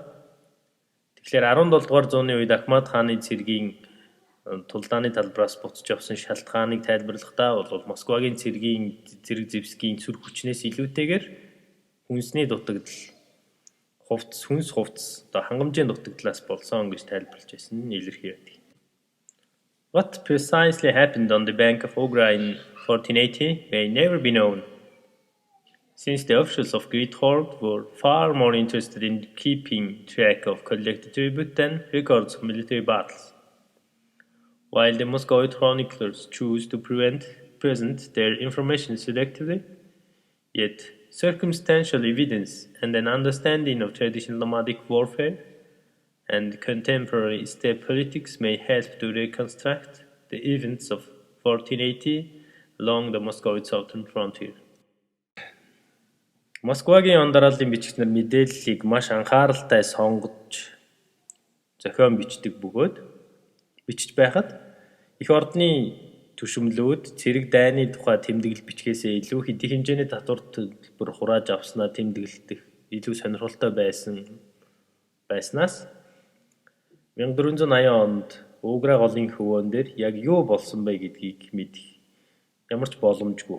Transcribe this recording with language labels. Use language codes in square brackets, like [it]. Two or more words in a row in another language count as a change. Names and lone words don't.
[mn] Тэгэхээр 17 дугаар зууны үед Ахмад хааны цэргийн тулдааны талбараас буцаж явсан шалтгааныг тайлбарлахдаа бол Москвагийн цэрэг зэвсгийн сүр хүчнээс илүүтэйгээр хүнсний дутагдал хүнс хувцс хангамжийн дутагдлаас болсон гэж тайлбарлаж байсан нь илэрхий байдаг. [en] What precisely happened on the bank of Ugra in 1480 may never be known, since the officials of Great Horde were far more interested in keeping track of collected tribute than records of military battles. While the Muscovite chroniclers choose to present their information selectively, yet circumstantial evidence and an understanding of traditional nomadic warfare and contemporary steppe politics may help to reconstruct the events of 1480 along the Muscovite southern frontier. [mn] Москвагийн он дарааллын бичигчнэр мэдээллийг маш анхааралтай сонгож зохион бичдэг бөгөөд бичиж байхад их ордны түшимлүүд цэрэг дайны тухай тэмдэглэл бичгээсээ илүү хэдий хэмжээний татвар төлбөр хурааж авснаа тэмдэглэдэг илүү сонирхолтой байснаас 1480 онд Угра голын хөвөөн дээр яг юу болсон бэ гэдгийг мэдэх ямар ч боломжгүй.